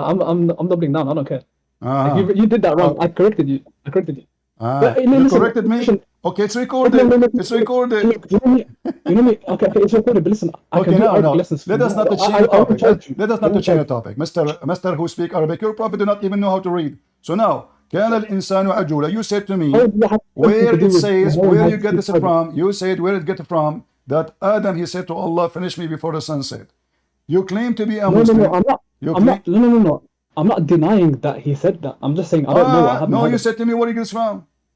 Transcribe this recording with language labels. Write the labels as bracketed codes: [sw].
[en] I'm doubling down. I don't care. You did that wrong. I corrected you. You corrected me? Okay, it's recorded. It's recorded. You know me. Okay, it's recorded. But listen, I can do Arabic lessons. Let us not change the topic. Let us not change the topic. Mr. who speak Arabic, your prophet do not even know how to read. So now, [ar] كان الإنسان عجولا. [en] You said to me, where it says, where you get this from? You said where it get from? That Adam, he said to Allah, finish me before the sunset. You claim to be a Muslim. No, I'm not denying that he said that. I'm just saying I don't know. No, you said to me where you get this from.